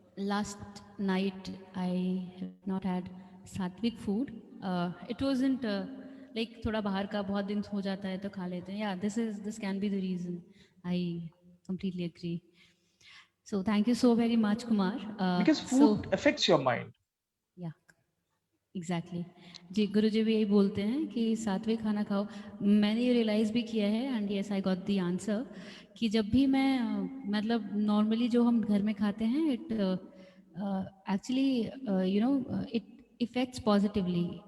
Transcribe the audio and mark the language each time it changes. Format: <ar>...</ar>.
<en>Last night I have not had sattvic food. It wasn't like</en> <hi>थोड़ा बाहर का बहुत दिन हो जाता है तो खा लेते हैं.</hi> <en>Yeah, this can be the reason. I completely agree. So thank you so very much, Kumar. Because So food affects your mind. yeah, exactly.</en> <hi>जी, गुरुजी भी यही बोलते हैं कि सात्विक खाना खाओ। मैंने ये रियलाइज़ भी किया है</hi> <en>and yes I got the answer</en> <hi>कि जब भी मैं मतलब नॉर्मली जो हम घर में खाते हैं,</hi> <en>It actually you know it effects positively.</en>